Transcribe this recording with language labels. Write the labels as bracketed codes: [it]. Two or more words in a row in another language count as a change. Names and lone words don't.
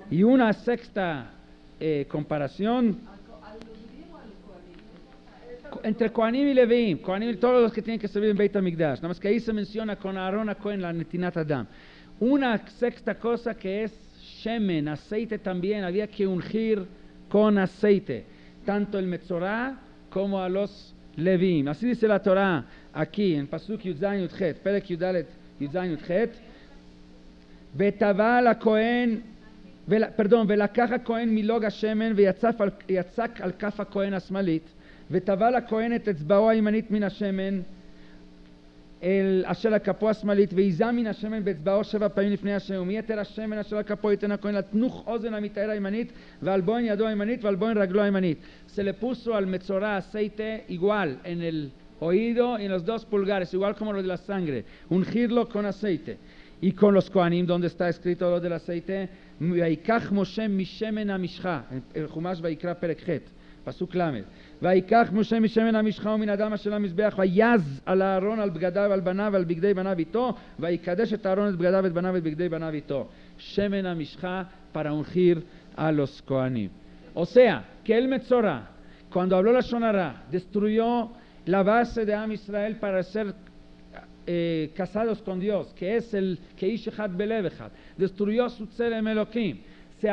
[es] Y una sexta comparación entre Kohanim y Leviim, todos los que tienen que servir en Beit HaMikdash, nada más que ahí se menciona con Aarón a Cohen la [he] נתינת אדם. [es] Una sexta cosa que es Shemen, aceite también, había que ungir con aceite, tanto el Metzorah como a los Leviim. Así dice la Torah aquí en [he] פסוק יז יח, פרק יד יז יח, ותבע לכהן, ולקח הכהן מלוג השמן ויצק על כף הכהן השמאלית, ותבע לכהן את אצבעו הימנית מן השמן אשר על כפו השמאלית, ויזע מן השמן באצבעו 7 פעמים לפני השם, ומיתר השמן אשר על כפו ייתן הכהן לתנוך אוזן המטהר הימנית, ועל בוין ידו הימנית, ועל בוין רגלו הימנית. [es] Se le puso al Metzorah aceite igual en el oído y en los 2 pulgares, igual como lo de la sangre, ungirlo con aceite. Y con los Kohanim, donde está escrito lo del aceite, [he] ויקח משה משמן המשחה, el Chumash ויקרא פרק ח', פסוק ל', ויקח משה משמן המשחה ומן הדם אשר המזבח, ויז על הארון על בגדיו על בניו ועל בגדי בניו איתו, ויקדש את הארון את בגדיו את בניו ואת בגדי בניו איתו. שמן המשחה [es] para ungir a los Kohanim. O sea, que el Metzorah, cuando habló la Shonará, destruyó la base de [he] עם ישראל [es] para ser casados con Dios, que es el [he] כאיש אחד בלב אחד, [es] destruyó su [he] צלם אלוהים, [es] se